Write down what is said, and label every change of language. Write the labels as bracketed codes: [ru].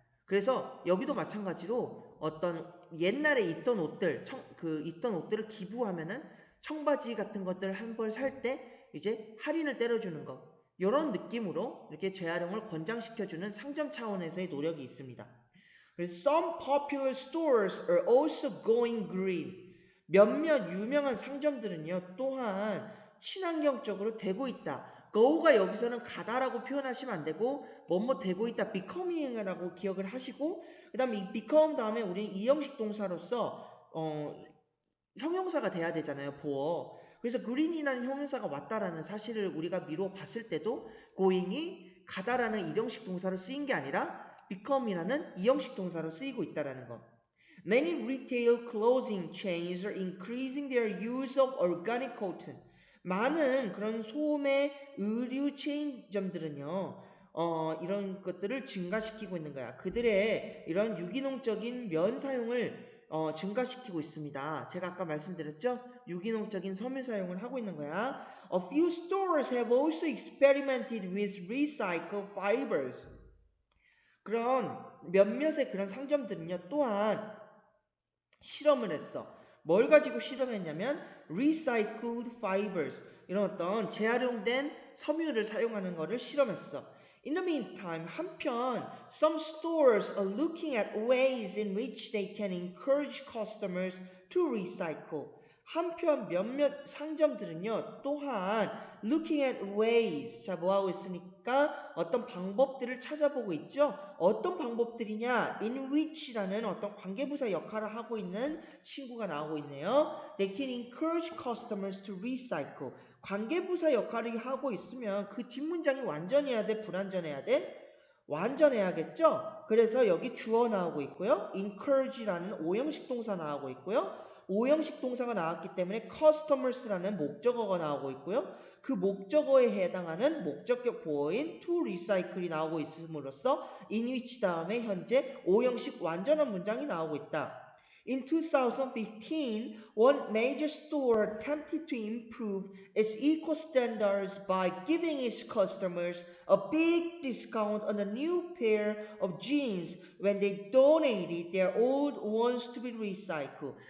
[ko] 그래서 여기도 마찬가지로 어떤 옛날에 있던 옷들, 있던 옷들을 기부하면은 청바지 같은 것들 한 벌 살 때 이제 할인을 때려주는 거. 이런 느낌으로 이렇게 재활용을 권장시켜주는 상점 차원에서의 노력이 있습니다. 그래서 [en] some popular stores are also going green. [ko] 몇몇 유명한 상점들은요, 또한 친환경적으로 되고 있다. go가 여기서는 가다라고 표현하시면 안 되고 뭐뭐 되고 있다, becoming이라고 기억을 하시고 그 다음에 이 become 다음에 우리는 이형식 동사로서 형용사가 돼야 되잖아요, 보어. 그래서 green이라는 형용사가 왔다라는 사실을 우리가 미루어 봤을 때도 going이 가다라는 일형식 동사로 쓰인 게 아니라 become이라는 이형식 동사로 쓰이고 있다라는 것. [en] Many retail clothing chains are increasing their use of organic cotton. [ko] 많은 그런 소매 의류 체인점들은요, 이런 것들을 증가시키고 있는 거야. 그들의 이런 유기농적인 면 사용을 증가시키고 있습니다. 제가 아까 말씀드렸죠? 유기농적인 섬유 사용을 하고 있는 거야. [en] A few stores have also experimented with recycled fibers. [ko] 그런 몇몇의 그런 상점들은요, 또한 실험을 했어. 뭘 가지고 실험했냐면 recycled fibers 이런 어떤 재활용된 섬유를 사용하는 것을 실험했어. [en] In the meantime, [ko] 한편 [en] some stores are looking at ways in which they can encourage customers to recycle. [ko] 한편 몇몇 상점들은요, 또한 [en] looking at ways, [ko] 자 뭐하고 있습니까? 어떤 방법들을 찾아보고 있죠. 어떤 방법들이냐? in which라는 어떤 관계부사 역할을 하고 있는 친구가 나오고 있네요. [en] They can encourage customers to recycle. [ko] 관계부사 역할을 하고 있으면 그 뒷문장이 완전해야 돼? 불완전해야 돼? 완전해야겠죠? 그래서 여기 주어 나오고 있고요. encourage라는 오형식 동사 나오고 있고요. 오형식 동사가 나왔기 때문에 customers라는 목적어가 나오고 있고요. 그 목적어에 해당하는 목적격 보어인 to recycle이 나오고 있음으로써 in which 다음에 현재 오형식 완전한 문장이 나오고 있다. [en] In 2015, one major store attempted to improve its eco standards by giving its customers a big discount on a new pair of jeans when they donated their old ones to be recycled.